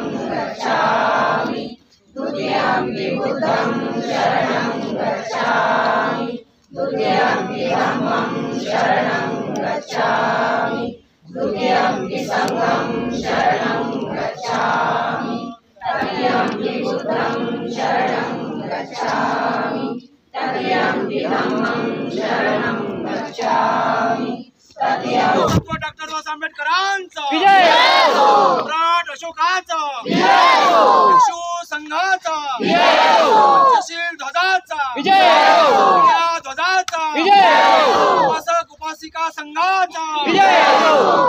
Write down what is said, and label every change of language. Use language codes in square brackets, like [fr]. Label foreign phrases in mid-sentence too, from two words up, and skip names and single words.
[pi] गच्छामि, द्वितीयंपि बुद्धं शरणं गच्छामि, द्वितीयंपि धम्मं शरणं गच्छामि, द्वितीयंपि संघं शरणं गच्छामि, तृतीयंपि बुद्धं शरणं गच्छामि, तृतीयंपि धम्मं शरणं गच्छामि, तृतीयंपि [mr] डॉक्टर बाबासाहेब आंबेडकरांचा विजय हो. सम्राट अशोकाचा विजय हो. भिक्षू संघाचा विजय हो. पंचशील ध्वजाचा विजय हो. ध्वजाचा विजय हो. उपासक उपासिका संघाचा विजय हो.